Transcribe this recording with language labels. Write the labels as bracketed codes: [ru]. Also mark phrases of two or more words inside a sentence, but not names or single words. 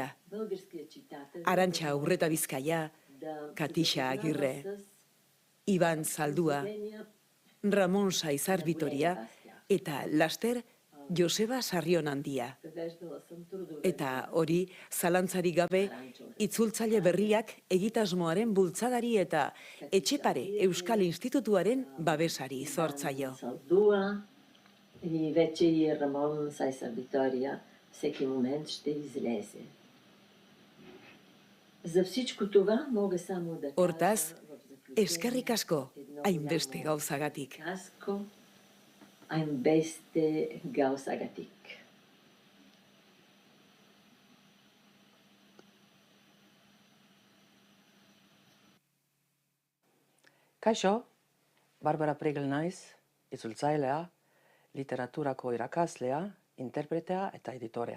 [eu] Arantxa Urreta Bizkaia, Katixa Agirre, Iban Zaldua, Ramon Saizar Vitoria eta laster Joseba Sarrionandia. Eta hori, zalantzarik gabe, itzultzaile berriak egitasmoaren bultzadari eta Etxepare Euskal Institutuaren babesari zortzaio. [bg] И вече и Рамон Сайсар Витория всеки момент ще излезе. За всичко това мога само да кажа... [eu] Hortaz, eskerrik asko, hainbeste gauzagatik. Hainbeste gauzagatik. Kaixo, Barbara Pregel naiz, itzultzailea, literaturako irakaslea, interpretea eta editorea.